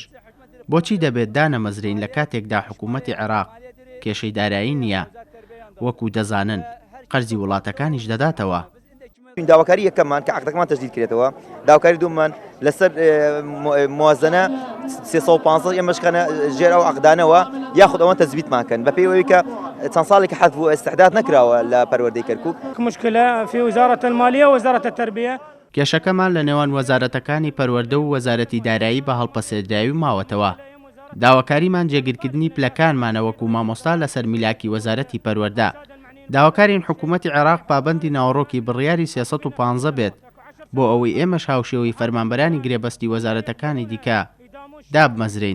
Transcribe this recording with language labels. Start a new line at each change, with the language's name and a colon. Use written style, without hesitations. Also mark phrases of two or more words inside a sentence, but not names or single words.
Central Kurdish: بۆچی دەبێت دانەمەزرین لە کاتێکدا حکوومەتی عێراق کێشەی دارایی نییە وەکو دەزانن قەرزی وڵاتەکانیش دەداتەوە. داواکاری یەکەمان کە عقدەکەمان تەجدید کرێتەوە، داواکاری دوومان لەسەر موازنە 350 ئێمەشکەنە ژێر ئەو عقدانەوە یاخود ئەوەن تەزبیتمان کەن بە پێی ئەوەی کە چەند ساڵێکی حەذف و ئستعداد نەکراوە لە پەروەردەی کەرکووک.
Arabic: مشكلة في وزارة المالية ووزارة التربية.
Central Kurdish: کێشەکەمان لە نێوان وەزارەتەکانی پەروەردە و وەزارەتی دارایی بە هەڵپەسێدراوی ماوەتەوە. داواکاریمان جێگیرکردنی پلەکانمانە وەکو مامۆستا لەسەر میلاکی وەزارەتی پەروەردە. داواکارین حکوومەتی عێراق پابەندی ناوەڕۆکی بڕیاری 315 بێت بۆ ئەوەی ئێمەش هاوشێوەی فەرمانبەرانی گرێبەستی وەزارەتەکانی دیکە دابمەزرین.